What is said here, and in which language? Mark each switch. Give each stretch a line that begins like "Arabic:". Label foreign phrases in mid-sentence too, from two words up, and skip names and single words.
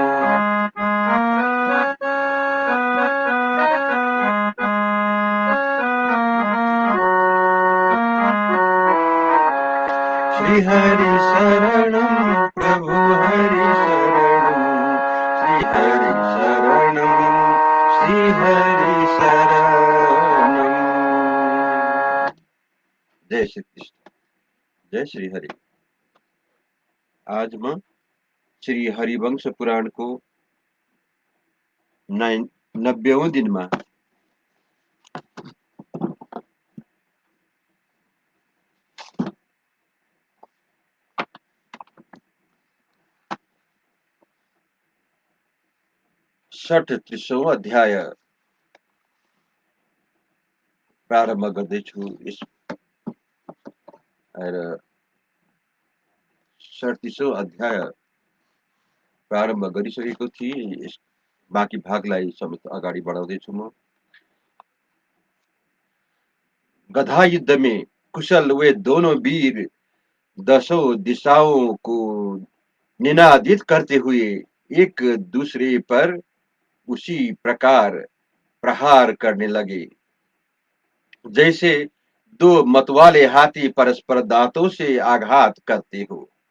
Sanskrit: श्री हरि शरणम प्रभु हरि शरणम, श्री हरि शरणम, श्री हरि शरणम।
Hindi: जय श्री कृष्ण, जय श्री हरि। आज मैं श्री हरिवंश पुराण को 90वें दिन में 37वां अध्याय प्रारंभ
Nepali: गर्दै छु।
Hindi: इस 37वां
Nepali: अध्याय प्रारम्भ गरिसकेको थिएँ। बाँकी भागलाई समेत अगाडि बढाउँदैछु म।
Hindi: गधा युद्ध में कुशल वे दोनों वीर दसों दिशाओं को निनादित करते हुए एक दूसरे पर उसी प्रकार प्रहार करने लगे जैसे दो मतवाले हाथी परस्पर दांतों से आघात करते हो।